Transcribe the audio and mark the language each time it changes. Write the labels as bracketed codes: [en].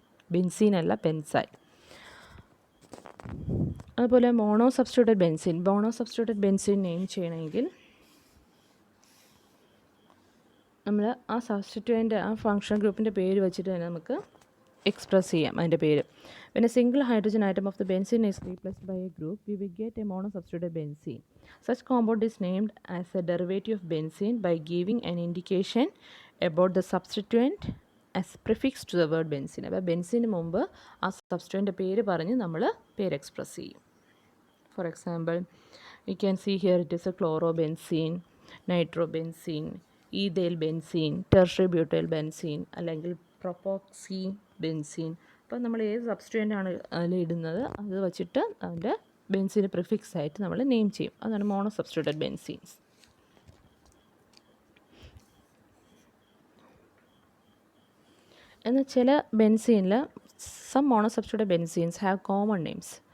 [ml] Benzene അല്ല, benzyl. അതുപോലെ mono substituted benzene name ചെയ്യണമെങ്കിൽ നമ്മൾ ആ സബ്സ്റ്റിറ്റ്യൂവൻ്റ് ആ ഫങ്ഷൻ ഗ്രൂപ്പിൻ്റെ പേര് വെച്ചിട്ട് തന്നെ നമുക്ക് എക്സ്പ്രസ് ചെയ്യാം അതിൻ്റെ പേര്. [en] When a single hydrogen atom of the benzene is replaced by a group, we will get a monosubstituted benzene. Such compound is named as a derivative of benzene by giving an indication about the substituent as prefix to the word benzene. [ml] അപ്പോൾ benzene മുമ്പ് ആ substituent പേര് പറഞ്ഞ് നമ്മൾ പേര് express ചെയ്യും. [en] For example, you can see here it is a chlorobenzene, nitrobenzene, ethyl benzene, tertiary butyl benzene, [ml] അല്ലെങ്കിൽ [en] Propoxy benzene. [ml] അപ്പോൾ നമ്മൾ ഏത് സബ്സ്റ്റിറ്റ്യൂവൻ്റ് ആണ് അതിൽ ഇടുന്നത് അത് വെച്ചിട്ട് അതിൻ്റെ ബെൻസീന് പ്രിഫിക്സ് ആയിട്ട് നമ്മൾ നെയിം ചെയ്യും. അതാണ് മോണോ സബ്സ്റ്റിറ്റ്യൂട്ടഡ് ബെൻസീൻസ്. എന്നാൽ ചില ബെൻസീനിൽ [en] Some mono substituted benzenes have common names.